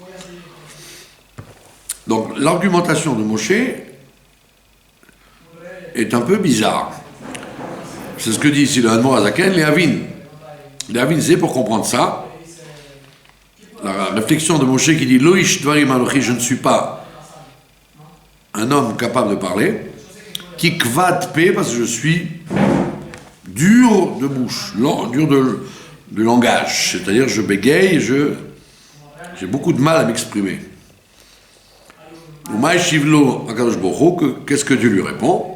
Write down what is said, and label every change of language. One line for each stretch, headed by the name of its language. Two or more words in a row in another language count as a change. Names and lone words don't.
French: Donc l'argumentation de Moshe est un peu bizarre. C'est ce que dit ici le Admor Hazaken, les Havin. Les Havin, c'est pour comprendre ça. La réflexion de Moshe qui dit
Hebrew: לא איש דברים אנכי,
French: je ne suis pas un homme capable de parler. Qui
Hebrew: כבד פה,
French: parce que je suis dur de bouche, dur de langage, c'est-à-dire je bégaye, j'ai beaucoup de mal à m'exprimer. Qu'est-ce que Dieu lui répond?